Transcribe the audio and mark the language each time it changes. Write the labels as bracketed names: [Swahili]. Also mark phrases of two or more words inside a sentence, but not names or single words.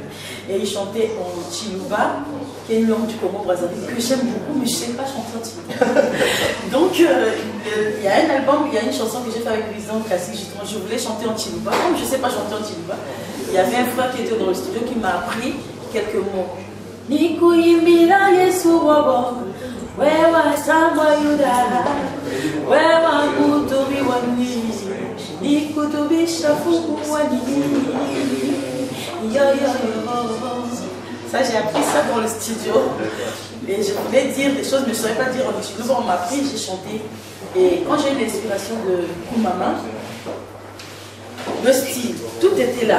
[French] Et il chantait en Chiluba, qui est une langue du Congo-Brazzaville, que j'aime beaucoup, mais je ne sais pas chanter en Chiluba. Donc il y a un album, il y a une chanson que j'ai fait avec Vision Classique, justement, je voulais chanter en Chiluba, comme je ne sais pas chanter en Chiluba. Il y avait un frère qui était dans le studio qui m'a appris quelques mots. [Luba-Lulua] Nikuimbira Yesu wabo. Wewa samba yuda, wewa kutubi wani, ikutubi shafuku wani, yo yo yo. [French] Ça j'ai appris ça dans le studio et je voulais dire des choses mais je ne savais pas dire en Chiluba. On m'a appris, j'ai chanté et quand j'ai eu l'inspiration de Oumama, le style, tout était là.